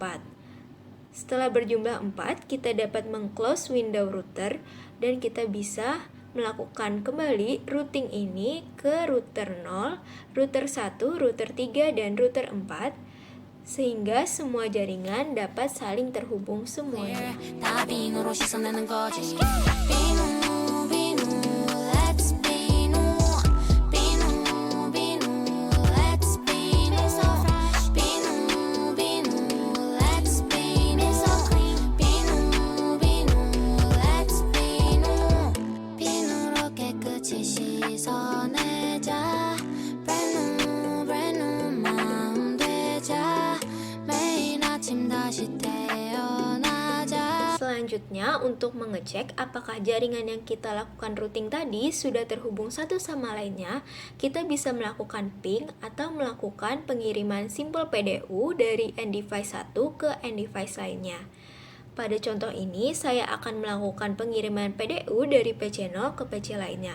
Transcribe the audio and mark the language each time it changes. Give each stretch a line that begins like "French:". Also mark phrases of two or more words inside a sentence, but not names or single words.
Indonesian: Setelah berjumlah 4, kita dapat
English: meng-close window router
Indonesian: dan kita bisa melakukan kembali routing ini ke router 0, router 1, router 3, dan router 4 sehingga semua jaringan dapat saling terhubung semuanya.
Korean: 다 비누로 씻어내는 거지 비누 비누 let's 비누 비누 비누 let's 비누 비누 비누 let's 비누 비누 비누 let's 비누 비누로 깨끗이 씻어내자
English: brand new brand new
Korean: 마음 되자 매일 아침 다시 태어나자.
Indonesian: Selanjutnya, untuk mengecek apakah jaringan yang kita lakukan routing tadi sudah terhubung satu sama lainnya, kita bisa melakukan ping atau melakukan pengiriman
English: simple PDU
Indonesian: dari
English: end device
Indonesian: 1 ke
English: end device
Indonesian: lainnya. Pada contoh ini, saya akan melakukan pengiriman PDU dari PC 0 ke PC lainnya.